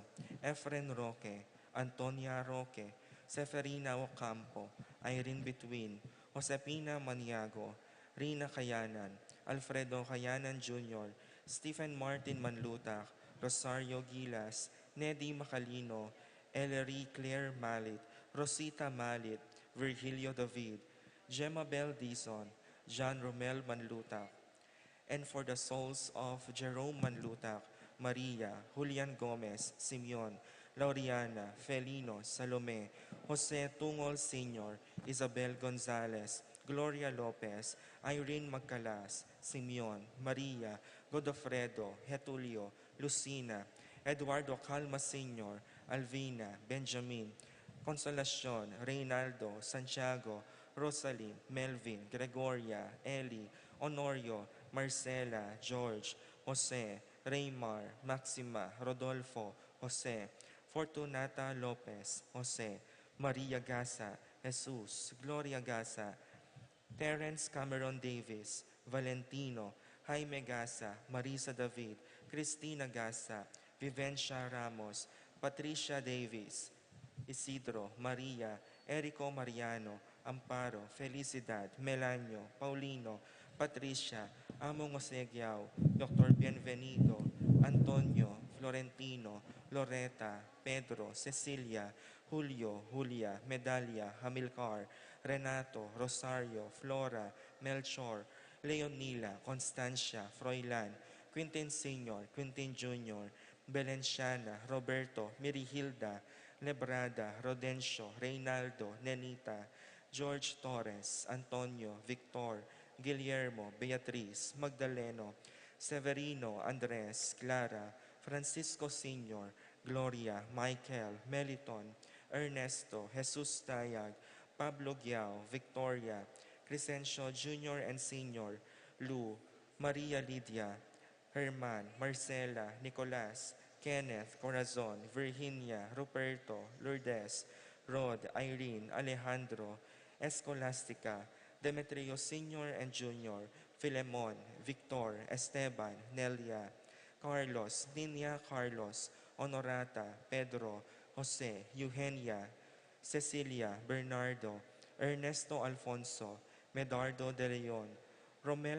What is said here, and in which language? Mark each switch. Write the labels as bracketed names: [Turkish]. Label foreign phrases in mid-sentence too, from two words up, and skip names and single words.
[English] Efren Roque, Antonia Roque, Seferina Ocampo, Irene Between, Josepina Maniago, Rina Kayanan, Alfredo Kayanan Jr., Stephen Martin Manlutak, Rosario Gilas, Neddy Macalino, Ellery Claire Malit, Rosita Malit, Virgilio David, Gemma Bell Dizon, John Romel Manlutak, and for the souls of Jerome Manlutak, Maria, Julian Gomez, Simeon, Laureana, Felino, Salome, Jose Tungol Sr., Isabel Gonzalez, Gloria Lopez, Irene Magcalas, Simeon, Maria, Godofredo, Getulio, Lucina, Eduardo Calma Sr., Alvina, Benjamin, Consolacion, Reynaldo, Santiago, Rosalie, Melvin, Gregoria, Ellie, Honorio, Marcela, George, Jose, Raymar, Maxima, Rodolfo, Jose, Fortunata Lopez, Jose, Maria Gasa, Jesus, Gloria Gasa, Terence Cameron Davis, Valentino, Jaime Gasa, Marisa David, Cristina Gasa, Vivencia Ramos, Patricia Davis, Isidro, Maria, Erico Mariano, Amparo, Felicidad, Melanio, Paulino, Patricia, Among Osegiao, Dr. Bienvenido, Antonio, Florentino, Loreta, Pedro, Cecilia, Julio, Julia, Medalia, Hamilcar, Renato, Rosario, Flora, Melchor, Leonila, Constancia, Froilan, Quintin Sr., Quintin Jr., Belenciana, Roberto, Mirihilda, Lebrada, Rodencio, Reynaldo, Nenita, George Torres, Antonio, Victor, Guillermo, Beatriz, Magdaleno, Severino, Andres, Clara, Francisco Sr., Gloria, Michael, Meliton, Ernesto, Jesus Tayag, Pablo Giao, Victoria, Crescencio Jr. and Sr., Lou, Maria Lydia, Herman, Marcela, Nicolas, Kenneth, Corazon, Virginia, Ruperto, Lourdes, Rod, Irene, Alejandro, Escolastica, Demetrio Sr. and Jr., Filemon, Victor, Esteban, Nelia, Carlos, Ninia Carlos, Honorata, Pedro, Jose, Eugenia, Cecilia, Bernardo, Ernesto Alfonso, Medardo de Leon, Romel